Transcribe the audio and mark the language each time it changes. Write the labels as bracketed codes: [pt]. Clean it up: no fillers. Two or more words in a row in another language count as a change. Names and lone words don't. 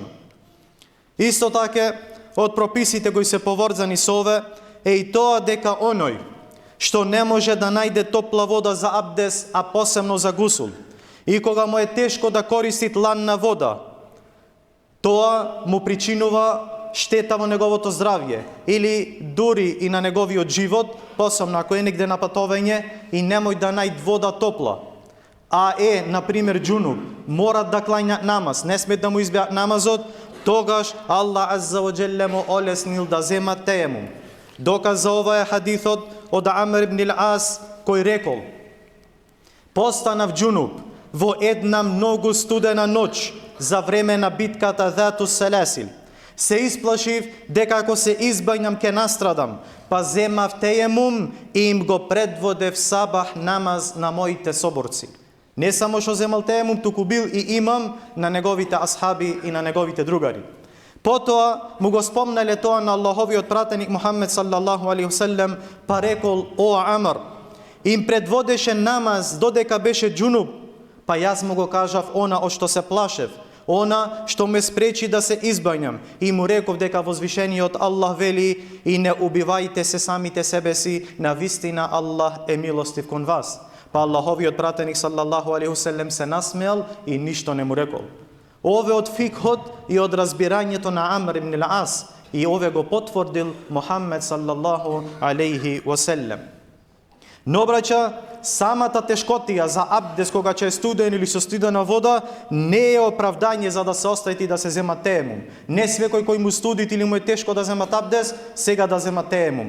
[mk] Исто така од прописите кои се поврзани со ове е и тоа дека оној што не може да најде топла вода за абдес, а посебно за гусул, и кога му е тешко да користи ладна вода, тоа му причинува штета во неговото здравје или дури и на неговиот живот, посебно ако е негде на патување и немој да најде вода топла. А например, џунуб, морат да клањат намаз, не смет да му избијат намазот, тогаш [ar] الله عز وجل [mk] му олеснил да земат теемум. Доказ за ова е хадисот од Амр ибн ал-Ас, кој рекол: "Постанав џунуб во една многу студена ноќ за време на битката Зату Селесил. Се исплашив дека ако се избањам ке настрадам, па земав теемум и им го предводев сабах намаз на моите соборци." Не само што земал теемум, туку бил и имам на неговите асхаби и на неговите другари. Потоа му го спомнале тоа на Аллаховиот пратеник Мухамед [ar] صلى الله عليه وسلم, [mk] па рекол: "О Амр, им предводеше намаз додека беше џунуб." Па јас му го кажав она од што се плашев: Она што ме спречи да се избавам, и му реков дека возвишениот Аллах вели: и не убивајте се самите себе си, навистина Аллах е милостив кон вас. Па Аллаховиот пратеник [ar] صلى الله عليه وسلم [mk] се насмеал и ништо не му рекол. Ове од фикхот и од разбирањето на Амр ибн ал-Ас, и ове го потврдил Мухаммед [ar] صلى الله عليه وسلم. [mk] Но, браќа, самата тешкотија за абдес кога ќе е студен или со студена вода не е оправдање за да се оставите и да се зема теемум. Не свекој кој му студит или му е тешко да зема абдес, сега да зема теемум.